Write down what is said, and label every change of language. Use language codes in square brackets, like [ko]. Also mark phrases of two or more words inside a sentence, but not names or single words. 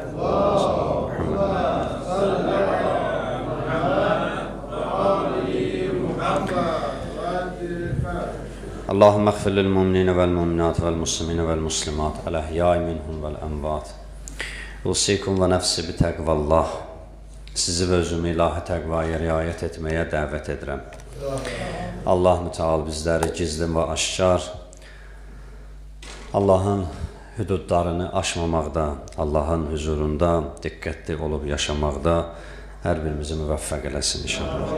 [ar] اللهم اغفر للمؤمنين والمؤمنات والمسلمين والمسلمات الأحياء منهم والأموات. أوصيكم ونفسي بتقوى الله. [az] Sizi və özümü ilahi təqvaya riayət etməyə dəvət edirəm. Allah mütəal bizləri gizli və aşkar Allahın hüdudlarını aşmamaqda, Allahın huzurunda diqqətli olub yaşamaqda hər birimizi müvəffəq eləsin inşallah.